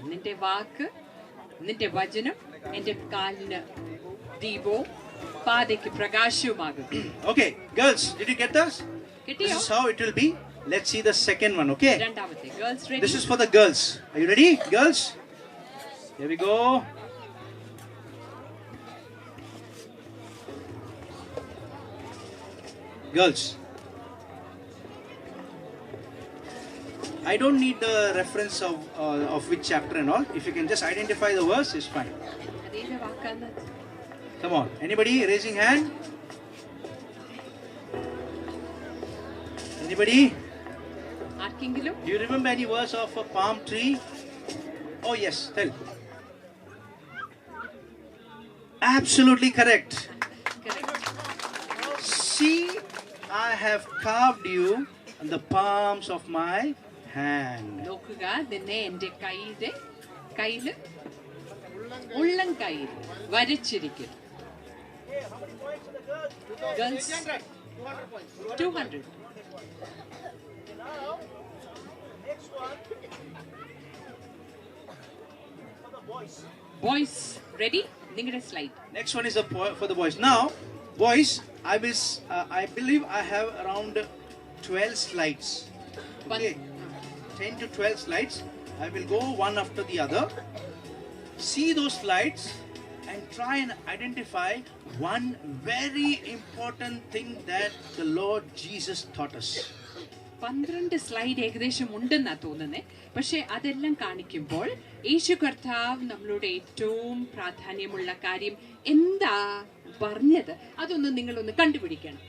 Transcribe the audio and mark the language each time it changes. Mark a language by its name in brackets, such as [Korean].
[Malayalam] നിന്റെ വാക്ക്, നിന്റെ വചനം എന്റെ കാലിന് ദീപവും പാതയ്ക്ക് പ്രകാശവുമാകും. [English] Okay, girls, did you get this? This is how it will be. Let's see the second one, okay? [Malayalam] രണ്ടാമത്തെ. [English] Girls ready? This is for the girls. Are you ready, girls? Here we go. Girls, I don't need the reference of which chapter and all. If you can just identify the verse, it's fine. [Malayalam] അതേത് വാക്കാണ്? [English] Come on, anybody raising hand? Anybody? [Malayalam] ആർക്കെങ്കിലും? [English] Do you remember any verse of a palm tree? Oh yes, tell. Absolutely correct. See, I have carved you on the palms of my hand. [Malayalam] നോക്കുക, നിന്നെ എന്റെ കയ്യില് ഉള്ളം കയ്യിൽ വരച്ചിരിക്കുന്നു. [English] Girls, 200. Boys, ready? [Malayalam] നിങ്ങളുടെ [English] slide. Next one is for the boys. Now, boys, I believe I have around 12 slides. Okay, 10 to 12 slides. I will go one after the other. See those slides and try and identify one very important thing that the Lord Jesus taught us. [Malayalam] 12 slide ഏകദേശം ഉണ്ടെന്നാ തോന്നുന്നേ. പക്ഷെ അതെല്ലാം കാണിക്കുമ്പോൾ യേശു കർത്താവ് നമ്മളോട് ഏറ്റവും പ്രാധാന്യമുള്ള കാര്യം എന്താ പറഞ്ഞത് അതൊന്ന് നിങ്ങളൊന്ന് കണ്ടുപിടിക്കണം.